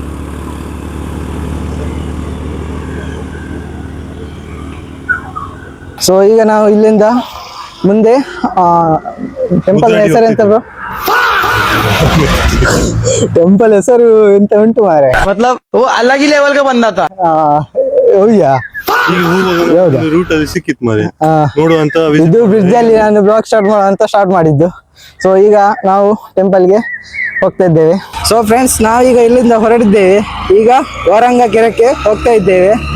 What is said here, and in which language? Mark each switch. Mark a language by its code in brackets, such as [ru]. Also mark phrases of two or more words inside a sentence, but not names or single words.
[kn] ಸೊ ಈಗ ನಾವು ಇಲ್ಲಿಂದ ಮುಂದೆ ಟೆಂಪಲ್ ಹೆಸರು ಎಂತ ಬ್ರೋ? [tcy] ಟೆಂಪಲ್ ಹೆಸರು ಎಂತ ಉಂಟು ಮಾರೆ, [hi] मतलब वो अलग ही लेवल का बंदा था. [kn] ಹೌದಾ? ರೂಟ್ ಅಲ್ಲಿ ಸಿಕ್ಕಿತ್ತು ಮಾರೆ ನೋಡುವಂತ. ಇದು ಬ್ರಿಡ್ಜ್ ಅಲ್ಲಿ ನಾನು [en] blog start [kn] ಮಾಡಿದ್ದು. ಸೊ ಈಗ ನಾವು ಟೆಂಪಲ್ಗೆ ಹೋಗ್ತಾ ಇದ್ದೇವೆ. [en] so friends, [kn] ನಾವೀಗ ಇಲ್ಲಿಂದ ಹೊರಡಿದ್ದೇವೆ, ಈಗ ವಾರಂಗ ಕೆರೆಗೆ ಹೋಗ್ತಾ ಇದ್ದೇವೆ.